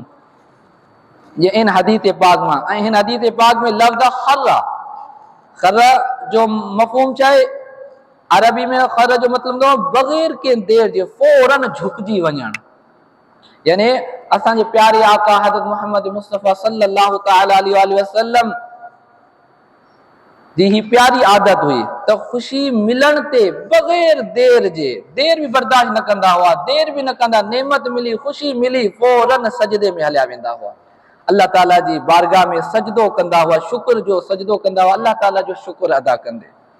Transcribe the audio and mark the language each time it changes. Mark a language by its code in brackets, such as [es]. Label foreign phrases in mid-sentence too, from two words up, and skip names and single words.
[sd] ये इन हदीस पाक मां, ऐं हिन हदीस पाक में लफ़्ज़ खर्र, खर्र जो मफ़हूम छा आहे? अरबी में खर्र जो मतिलबु बग़ैर कंहिं देर जे फौरन झुकजी वञणु। यानी असांजे प्यारे आका हज़रत मोहम्मद मुस्तफ़ा [ar] صلى الله تعالى عليه وسلم [sd] जी ही प्यारी आदत हुई त ख़ुशी मिलण ते बग़ैर देर जे, देर बि बर्दाश्त न कंदा हुआ, देर बि न कंदा, नेमत मिली, ख़ुशी मिली, फौरन सजदे में हलिया वेंदा हुआ। [ar] الله تعالى [sd] जी बारगाह में सजदो कंदा हुआ, शुक्र जो सजदो कंदा हुआ, [ar] الله تعالى [sd] जो शुक्र अदा कंदे।